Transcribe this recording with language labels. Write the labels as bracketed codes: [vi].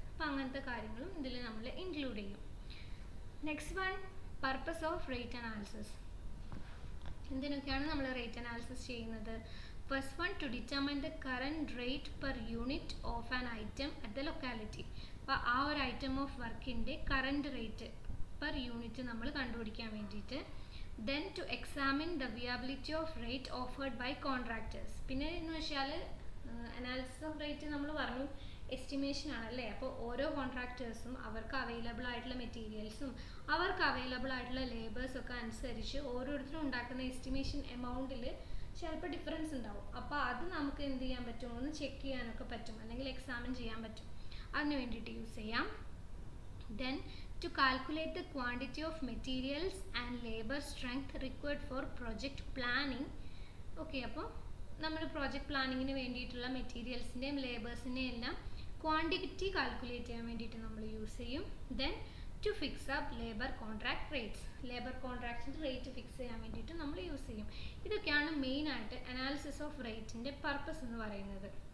[ml] അപ്പോൾ അങ്ങനത്തെ കാര്യങ്ങളും ഇതിൽ നമ്മൾ ഇൻക്ലൂഡ് ചെയ്യും. [en] Next one, purpose of rate analysis. [ml] എന്തിനൊക്കെയാണ് നമ്മൾ റേറ്റ് അനാലിസിസ് ചെയ്യുന്നത്? [en] First one, to determine the current rate per unit of an item at the locality. [ml] അപ്പോൾ ആ ഒരു ഐറ്റം ഓഫ് വർക്കിൻ്റെ കറൻറ്റ് റേറ്റ് പെർ യൂണിറ്റ് നമ്മൾ കണ്ടുപിടിക്കാൻ വേണ്ടിയിട്ട്. [en] Then to examine the viability of rate offered by contractors. [ml] പിന്നെ എന്ന് വെച്ചാൽ അനാലിസിസ് ഓഫ് റേറ്റ് നമ്മൾ പറഞ്ഞു എസ്റ്റിമേഷൻ ആണല്ലേ. അപ്പോൾ ഓരോ കോൺട്രാക്ടേഴ്സും അവർക്ക് അവൈലബിൾ ആയിട്ടുള്ള മെറ്റീരിയൽസും അവർക്ക് അവൈലബിൾ ആയിട്ടുള്ള ലേബേഴ്സും ഒക്കെ അനുസരിച്ച് ഓരോരുത്തരും ഉണ്ടാക്കുന്ന എസ്റ്റിമേഷൻ എമൗണ്ടിൽ ചിലപ്പോൾ ഡിഫറൻസ് ഉണ്ടാവും. അപ്പോൾ അത് നമുക്ക് എന്ത് ചെയ്യാൻ പറ്റും, ഒന്ന് ചെക്ക് ചെയ്യാനൊക്കെ പറ്റും, അല്ലെങ്കിൽ എക്സാമിൻ ചെയ്യാൻ പറ്റും. അതിന് വേണ്ടിയിട്ട് യൂസ് ചെയ്യാം. [en] Then to calculate the quantity of materials and labor strength required for project planning. [ml] Okay, അപ്പോൾ നമ്മൾ പ്രോജക്റ്റ് പ്ലാനിങ്ങിന് വേണ്ടിയിട്ടുള്ള മെറ്റീരിയൽസിൻ്റെയും ലേബേഴ്സിൻ്റെയും എല്ലാം ക്വാണ്ടിറ്റി കാൽക്കുലേറ്റ് ചെയ്യാൻ വേണ്ടിയിട്ട് നമ്മൾ യൂസ് ചെയ്യും. [en] then to fix up labour contract rates, [ml] labour കോൺട്രാക്റ്റിൻ്റെ rate fix ചെയ്യാൻ വേണ്ടിയിട്ട് നമ്മൾ യൂസ് ചെയ്യും. ഇതൊക്കെയാണ് മെയിനായിട്ട് അനാലിസിസ് ഓഫ് റേറ്റിൻ്റെ പർപ്പസ് എന്ന് പറയുന്നത്.